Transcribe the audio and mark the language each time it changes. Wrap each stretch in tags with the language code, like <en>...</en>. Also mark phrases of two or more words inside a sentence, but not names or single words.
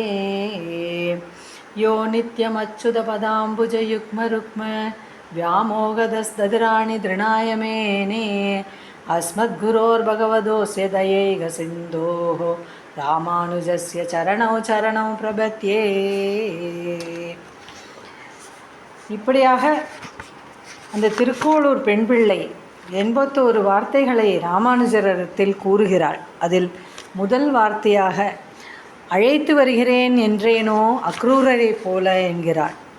<sa>यो नित्यमच्युतपदाम्बुजयुग्मरुक्म व्यामोहदस्तदिराणि तृणाय मेने अस्मद्गुरोर्भगवतोऽस्य दयैकसिन्धोः रामानुजस्य चरणौ चरणौ प्रपद्ये।</sa> <ta>இப்படியாக அந்த திருக்கோளூர் பெண் பிள்ளை 81 வார்த்தைகளை ராமானுஜரிடத்தில் கூறுகிறாள். அதில் முதல் வார்த்தையாக அழைத்து வருகிறேன் என்றேனோ அக்ரூரரை போல என்கிறாள்.</ta>